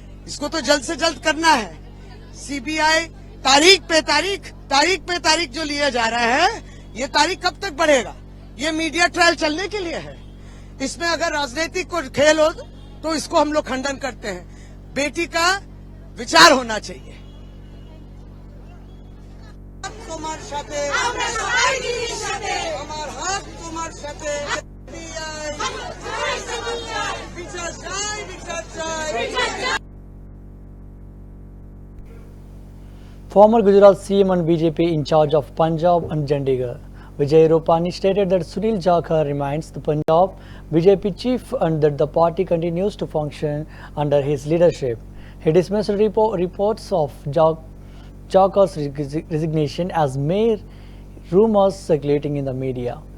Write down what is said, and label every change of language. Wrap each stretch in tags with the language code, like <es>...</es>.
<hi>इसको तो जल्द से जल्द करना है. सीबीआई तारीख पे तारीख जो लिया जा रहा है, ये तारीख कब तक बढ़ेगा? ये मीडिया ट्रायल चलने के लिए है. इसमें अगर राजनीतिक को खेल हो तो इसको हम लोग खंडन करते हैं. बेटी का विचार होना चाहिए.</hi> <bn>তোমার সাথে আমরা সবাই দিদির সাথে, আমার হাত তোমার সাথে, বিচার চাই, বিচার চাই.</bn> <en>Former Gujarat CM and BJP in charge of Punjab and Chandigarh, Vijay Rupani, stated that Sunil Jakhar remains the Punjab BJP chief and that the party continues to function under his leadership. He dismissed reports of Jakhar's resignation as mere rumors circulating in the media.</en>